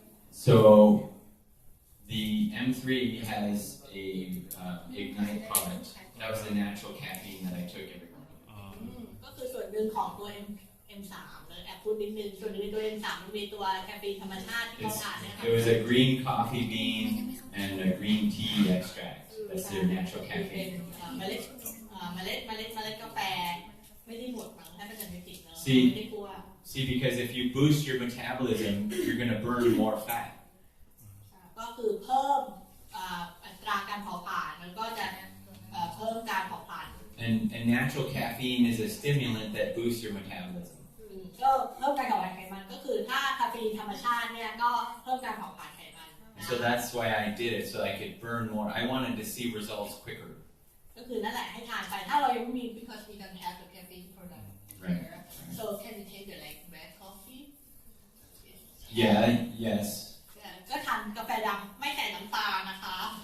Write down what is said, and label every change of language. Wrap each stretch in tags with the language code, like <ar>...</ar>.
<en>So the M3 has a Ignite product. That was the natural caffeine that I took every morning. อ๋อ</en> <th>ก็คือส่วนหนึ่งของตัว M3 เลยแอบพูดนิดนึงส่วนหนึ่งในตัว M3 มันมีตัวแคฟฟีนธรรมชาติที่เขาทานเนี่ยค่ะ</th> <en>It was a green coffee bean and a green tea extract. That's their natural</en> <th>เป็น</th> <en>caffeine.</en> <th>เมล็ดกาแฟไม่ได้หมดมั้งถ้าเป็นจำไม่ผิดเนอะ</th> <en>See</en> <th>ไม่ได้กลัว</th> <en>See, because if you boost your metabolism, you're going to burn more fat.</en> <th>ก็คือเพิ่มอัตราการเผาผลาญมันก็จะเพิ่มการเผาผลาญ</th> <en>And natural caffeine is a stimulant that boosts your metabolism.</en> <th>ก็เพิ่มการเผาผลาญไขมันก็คือถ้าคาเฟอีนธรรมชาติเนี่ยก็เพิ่มการเผาผลาญไขมันนะ</th> <en>So that's why I did it, so I could burn more. I wanted to see results quicker.</en> <th>ก็คือนั่นแหละให้ทานไปถ้าเรายังไม่มี</th> <en>because we don't have the caffeine product Right. so can we take the like black coffee Yeah, yes.</en> <th>ก็ทานกาแฟดำไม่ใส่น้ำตาลนะคะ</th>